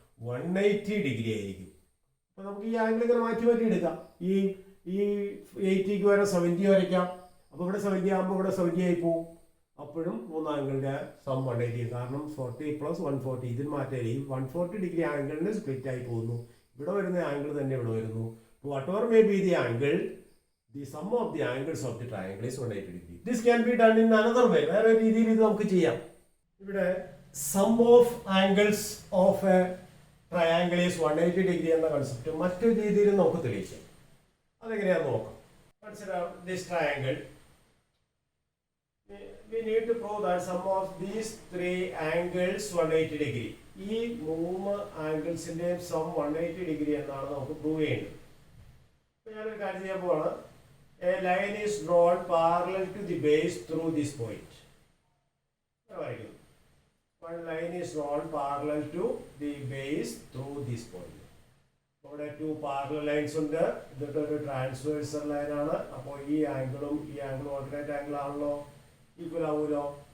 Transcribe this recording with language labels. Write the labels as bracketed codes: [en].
[ml] 180 degree ആയിരിക്കും. അപ്പൊ നമുക്ക് ഈ ആംഗിൾ ഇങ്ങനെ മാറ്റി എടുക്കാം. ഈ 80ക്ക് വരെ 70 വരയ്ക്കാം. അപ്പൊ ഇവിടെ 70 ആകുമ്പോൾ ഇവിടെ 70 ആയി പോകും. അപ്പോഴും 3 ആംഗിളിന്റെ സം 180. കാരണം 40 പ്ലസ് 140 ഇതിന് മാറ്റായി ഈ 140 ഡിഗ്രി ആംഗിളിന് സ്പ്ലിറ്റ് ആയി പോകുന്നു. ഇവിടെ വരുന്ന ആംഗിൾ തന്നെ ഇവിടെ വരുന്നു. [en] whatever may be the angle, the sum of the angles of the triangle is 180 degree. This can be done in another way. [ml] വേറെ രീതിയിൽ ഇത് നമുക്ക് ചെയ്യാം. ഇവിടെ [en] sum of angles of a triangle is 180 degree [ml] എന്ന കൺസെപ്റ്റ് മറ്റൊരു രീതിയിൽ നമുക്ക് തെളിയിക്കാം. അതെങ്ങനെയാണെന്ന് നോക്കാം. [en] Consider this triangle. We need to prove that sum of these 3 angles 180 degree. [ml] ഈ 3 ആംഗിൾസിന്റെ സം 180 ഡിഗ്രി എന്നാണ് നമുക്ക് പ്രൂവ് ചെയ്യേണ്ടത്. ഞാനൊരു കാര്യം ചെയ്യാൻ പോവാണ്. [en] A line is drawn parallel to the base through this point. One line is drawn parallel to the base through this point. [ml] ഇവിടെ 2 parallel lines ഉണ്ട്. ഇതൊക്കെ ഒരു ട്രാൻസ്വേഴ്സൽ ലൈൻ ആണ്. അപ്പോൾ ഈ ആംഗിളും ഓൾട്ടർനേറ്റ് ആംഗിൾ ആണല്ലോ, ഈക്വൽ ആവുമല്ലോ.